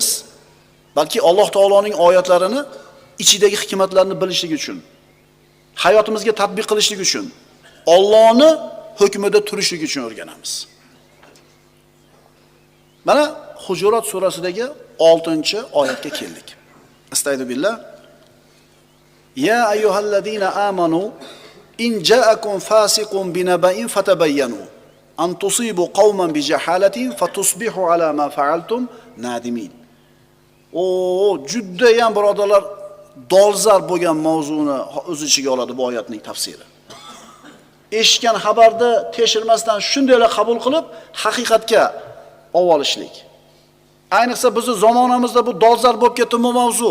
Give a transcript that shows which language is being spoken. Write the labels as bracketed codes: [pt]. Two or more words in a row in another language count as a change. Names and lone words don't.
[uz] Balki Alloh taoloning oyatlarini ichidagi hikmatlarni bilishlik uchun, hayotimizga tatbiq qilishlik uchun, Allohning hukmida turishlik uchun o'rganamiz. Mana Hujurat surasidagi 6-oyatga keldik. Astagfirullah. [ar] يا أيها الذين آمنوا إن جاءكم فاسق بنبإ فتبينوا أن تصيبوا قوما بجهالة فتصبحوا على ما فعلتم نادمين. [uz] Juda ham birodarlar dolzarb bo'lgan mavzuni o'z ichiga oladi bu oyatning tafsiri. Eshitgan xabarni tekshirmasdan shundaylar qabul qilib, haqiqatga olishlik. Ayniqsa bizning zamonamizda bu dolzarb bo'lib ketdi bu mavzu.